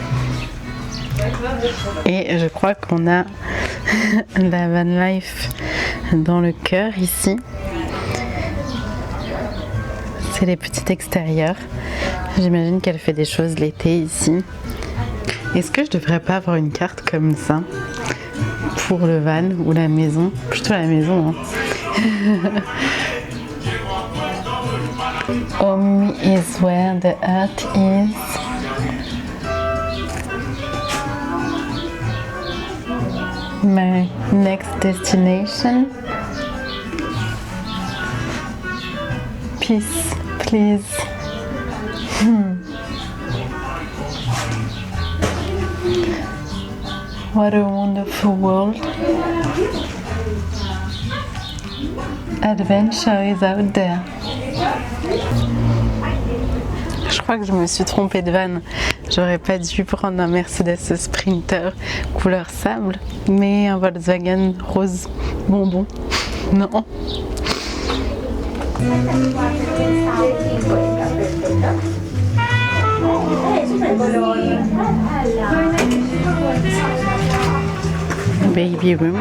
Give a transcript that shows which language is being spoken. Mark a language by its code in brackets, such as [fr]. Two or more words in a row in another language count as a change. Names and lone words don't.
[fr] Et je crois qu'on a la [en] van life [fr] dans le cœur ici. C'est les petits extérieurs. J'imagine qu'elle fait des choses l'été ici. Est-ce que je devrais pas avoir une carte comme ça pour le van ou la maison? Plutôt la maison, hein. [en] Home is where the heart is. My next destination. Peace, please. What a wonderful world. Adventure is out there. [fr] Je crois que je me suis trompée de van. J'aurais pas dû prendre un Mercedes Sprinter couleur sable, mais un Volkswagen rose bonbon. [en] Non. Baby room.